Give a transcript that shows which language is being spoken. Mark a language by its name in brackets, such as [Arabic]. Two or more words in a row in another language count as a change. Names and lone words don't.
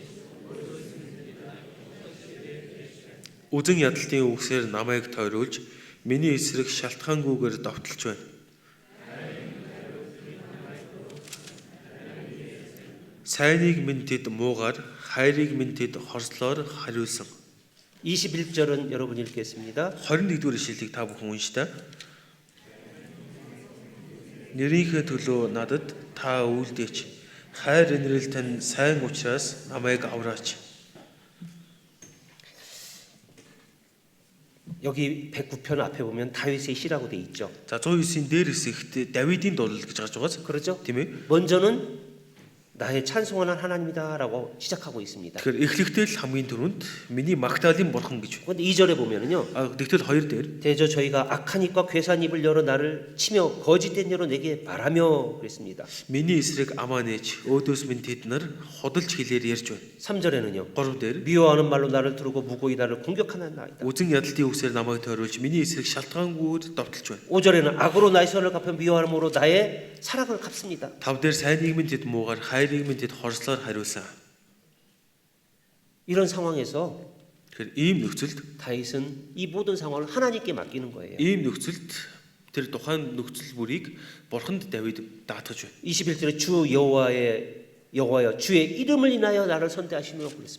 [Mongolian] Үзэн ядалтын үгсээр намайг тойруулж миний эсрэг шалтгаангүйгээр довтолж байна. Сайныг минь тэд муугаар, хайрыг минь тэд хорслоор хариулсан. [Korean] 21절은 여러분 읽겠습니다. [Mongolian] 21-р ишлэлийг та бүхэн уншдаа. Нэрийнхээ төлөө надад та үйлдээч. Хайр инрэл тань сайн учраас намайг авраач. [Korean] 여기 109편 앞에 보면 다윗의 시라고 돼 있죠. [Mongolian] За 109-ийн дээр хэсэгт Давидын дуулал гэж гарч байгаа. [Korean] 그렇죠? [Mongolian] Тийм ээ. [Korean] 먼저는 나의 찬송하는 하나님이다라고 시작하고 있습니다. [Mongolian] Тэгэхээр эхлэхдээ л хамгийн түрүүнд миний магтаалын бурхан гэж. [Korean] 그런데 2절에 보면은요. [Mongolian] тэгтэл 2 дээр [Korean] 대저 저희가 악한 입과 괴산 입을 열어 나를 치며 거짓된 여로 내게 말하며 그랬습니다. [Mongolian] миний эсрэг амаа нээж өөдөөс минь тэд нар ходолж хэлээр ярьж байна. [Korean] 3절에는요. [Mongolian] 3 дээр [Korean] 미워하는 말로 나를 두르고 무고히 나를 공격하는 나이다. [Mongolian] үзэн ядалтын үгсээр намайг тойруулж миний эсрэг шалтгаангүйгээр довтолж байна. [Korean] 5절에는 악으로 나의 선을 갚아 미워함으로 나의 사랑을 갚습니다. [Mongolian] 5 дээр сайныг минь тэд муугаар, хайрыг минь тэд хорслоор хариулсан. [Korean] 이런 상황에서 [Mongolian] Тэгэхээр ийм нөхцөлд [Korean] 다윗은 이 모든 상황을 하나님께 맡기는 거예요. [Mongolian] ийм нөхцөлд тэр тухайн нөхцөл бүрийг бурханд Давид даатгаж байна. [Korean] 21절에 주 여호와여 주의 이름을 인하여 나를 선대하시며 그랬습니다.